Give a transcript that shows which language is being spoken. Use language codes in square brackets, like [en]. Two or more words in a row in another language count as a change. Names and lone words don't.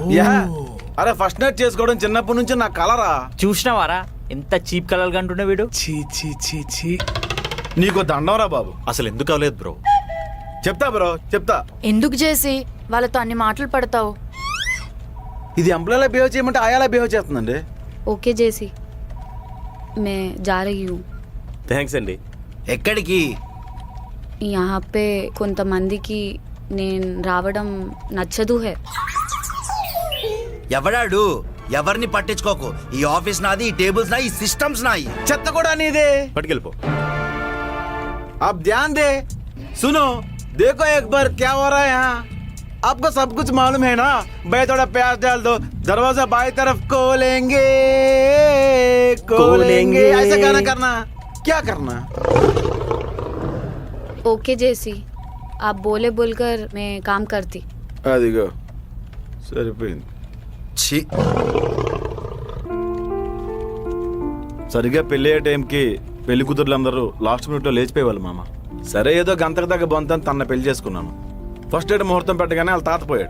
[te] అరే [en] first night [te] చేసుకోవడం చిన్నప్పటి నుంచి నా కలరా. చూసినావారా ఎంత చీప్ కలర్ గా అంటుండే వీడు? చీ చీ చీ చీ. నీకు దండంరా బాబు. అసలు ఎందుకు అవ్వలేదు బ్రో? చెప్తా బ్రో చెప్తా. ఎందుకు చేసి వాళ్ళతో అన్ని మాటలు పడతావు? ఇది ఎంప్లాయీలా బిహేవ్ చేయమంటే ఆయాలా బిహేవ్ చేస్తుందండి. [hi] ओके जैसी मैं जा रही हूँ. [te] థ్యాంక్స్ అండి. ఎక్కడికి? [hi] यहाँ पे [te] కొంతమందికి నేను రావడం నచ్చదు హే. ఎవడాడు? ఎవరిని పట్టించుకోకు. ఈ ఆఫీస్ నాది, ఈ టేబుల్స్ నాయి, ఈ సిస్టమ్స్ నాయి. చెత్త కూడా నీదే. పట్టుకెళ్ళిపో. [hi] अब ध्यान दे, सुनो, देखो एक बार क्या हो रहा है यहाँ. आपको सब कुछ मालूम है ना. भाई थोड़ा प्याज डाल दो, दरवाजा बाई तरफ खोलेंगे खोलेंगे. ऐसा गाना करना. क्या करना? ओके जैसी आप बोले बोलकर मैं काम करती. [te] అదిగో సరిపోయింది. ఛీ, సరిగ్గా పెళ్లి అయ్యే టైంకి పెళ్లి కూతుర్లందరూ లాస్ట్ మినిట్లో లేచిపోయేవాళ్ళు మామ. సరే ఏదో గంతకు దగ్గర బొంతని తన పెళ్లి చేసుకున్నాను. ఫస్ట్ ఎయిడ్ ముహూర్తం పెట్టగానే వాళ్ళ తాత పోయాడు.